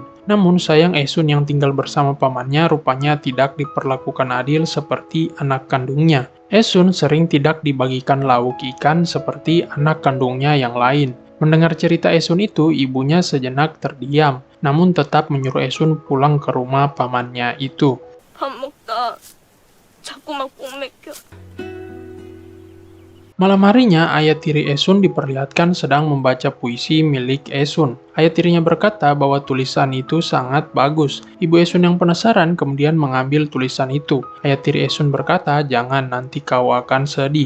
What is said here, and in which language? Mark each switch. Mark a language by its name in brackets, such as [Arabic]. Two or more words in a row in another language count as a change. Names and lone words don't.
[Indonesian] Namun sayang Esun yang tinggal bersama pamannya rupanya tidak diperlakukan adil seperti anak kandungnya. Esun sering tidak dibagikan lauk ikan seperti anak kandungnya yang lain. Mendengar cerita Esun itu, ibunya sejenak terdiam, namun tetap menyuruh Esun pulang ke rumah pamannya itu. [Korean] 밥 먹다 자꾸 막 목맥혀. [Indonesian] Malam harinya, ayah tiri Esun diperlihatkan sedang membaca puisi milik Esun. Ayah tirinya berkata bahwa tulisan itu sangat bagus. Ibu Esun yang penasaran kemudian mengambil tulisan itu. Ayah tiri Esun berkata, jangan nanti kau akan sedih.